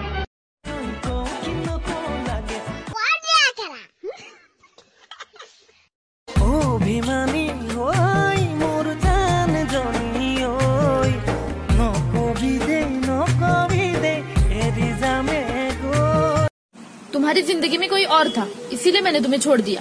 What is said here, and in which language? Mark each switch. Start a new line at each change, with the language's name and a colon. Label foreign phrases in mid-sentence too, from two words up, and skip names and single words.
Assamese: অভিমানী হৈ মোৰ জান জনী ঐ নকবি দে এৰি যামে গৈ
Hindi: तुम्हारी जिंदगी में कोई और था इसीलिए मैंने तुम्हें छोड़ दिया